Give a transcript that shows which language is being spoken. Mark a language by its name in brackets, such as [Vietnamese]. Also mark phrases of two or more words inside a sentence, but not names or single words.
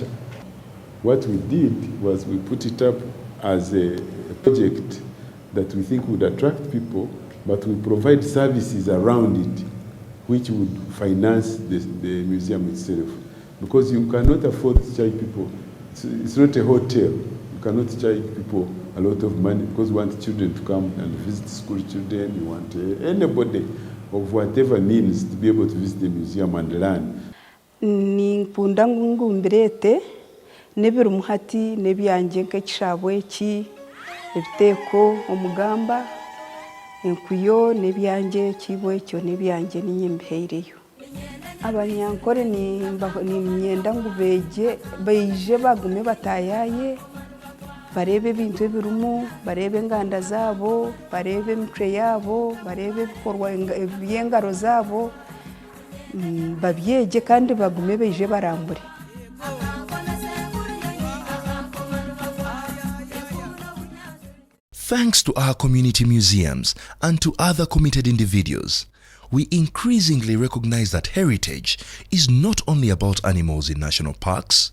[English] What we did was we put it up as a project that we think would attract people, but we provide services around it which would finance the museum itself. Because you cannot afford to charge people. It's not a hotel. You cannot charge people a lot of money because you want children to come and visit school children. You want anybody of whatever means to be able to visit the museum and learn. [Nyankole] Ninkunda ngumbirete nebera umuhati nebyanjye nk'ekishabwe ki ebiteeko omugamba enkuyo n'ebyanje kibo ekyo n'ebyanje ninye mbiheireyo abanyankore nimyenda ngu beije bagume batayaye barebe ebintu ebirumu barebe enganda zaabo barebe emitwe yaabo barebe ebikorwa by'engaro zaabo babyeje kandi bagume beije barambure. [English] Thanks to our community museums and to other committed individuals, we increasingly recognize that heritage is not only about animals in national parks.